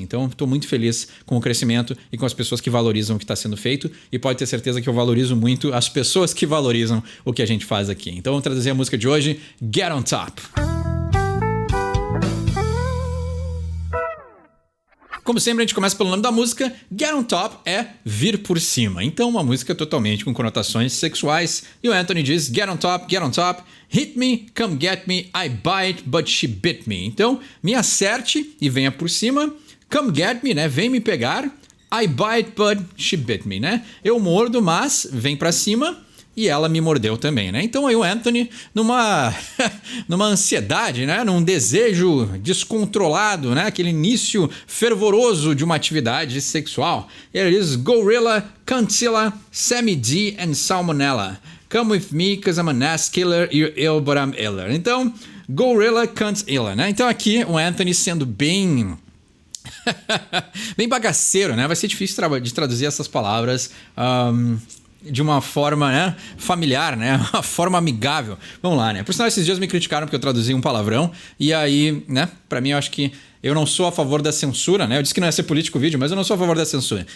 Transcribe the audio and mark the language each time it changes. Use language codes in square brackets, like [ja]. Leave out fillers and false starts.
[pt] Então, estou muito feliz com o crescimento e com as pessoas que valorizam o que está sendo feito e pode ter certeza que eu valorizo muito as pessoas que valorizam o que a gente faz aqui. Então, vou traduzir a música de hoje, Get on Top. Como sempre, a gente começa pelo nome da música. Get on Top é vir por cima. Então, uma música totalmente com conotações sexuais. E o Anthony diz, [en] get on top, hit me, come get me, I bite, but she bit me. [pt] Então, me acerte e venha por cima. [en] Come get me, [pt] né? Vem me pegar. [en] I bite, but she bit me, [pt] né? Eu mordo, mas vem pra cima. E ela me mordeu também, né? Então aí o Anthony, numa ansiedade, né? Num desejo descontrolado, né? Aquele início fervoroso de uma atividade sexual. Ele diz, Gorilla, Cuntzilla, Sammy D and Salmonella. [en] Come with me, cause I'm an ass killer, you're ill, but I'm iller. [pt] Então, Gorilla, Cuntzilla, né? Então aqui o Anthony sendo bem... bem bagaceiro, né? Vai ser difícil de traduzir essas palavras... de uma forma, né, familiar, né, uma forma amigável. Vamos lá, né? Por sinal, esses dias me criticaram porque eu traduzi um palavrão e aí, né, pra mim eu acho que eu não sou a favor da censura, né? Eu disse que não ia ser político o vídeo, mas eu não sou a favor da censura.